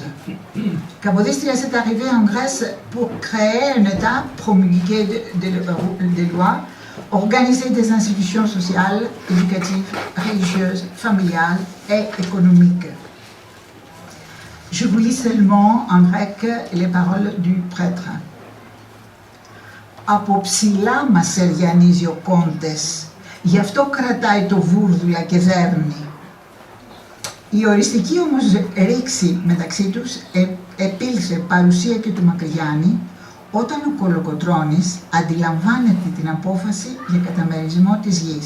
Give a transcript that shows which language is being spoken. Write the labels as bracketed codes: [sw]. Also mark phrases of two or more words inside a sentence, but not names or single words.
[fr] Kapodistrias est arrivé en Grèce pour créer un État, promulguer des lois, organiser des institutions sociales, éducatives, religieuses, familiales et économiques. Je vous lis seulement en grec les paroles du prêtre. [el] Από ψηλά μας εριανίζει ο κόντες, γι' αυτό κρατάει το βούρδουλα και δέρνει. Η οριστική όμως ρήξη μεταξύ τους επήλθε παρουσία και του Μακρυγιάννη όταν ο Κολοκοτρώνης αντιλαμβάνεται την απόφαση για καταμερισμό της γης.